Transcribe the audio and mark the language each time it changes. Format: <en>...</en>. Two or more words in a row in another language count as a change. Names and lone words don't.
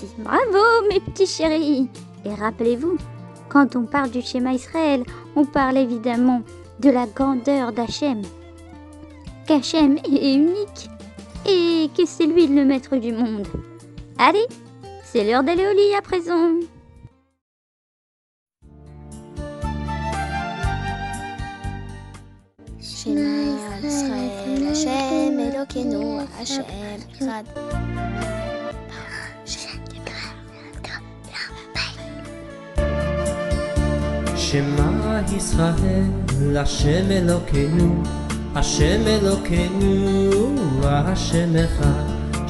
<fr>Bravo, mes petits chéris. Et rappelez-vous, quand on parle du schéma Israël, on parle évidemment de la grandeur d'Hachem. Qu'Hachem est unique et que c'est lui le maître du monde. Allez, c'est l'heure d'aller au lit à présent.</fr> <he>שמע ישראל, השם אלוקינו, השם אחד. שמע ישראל, השם אלוקינו, השם אלוקינו, השם אחד.</he>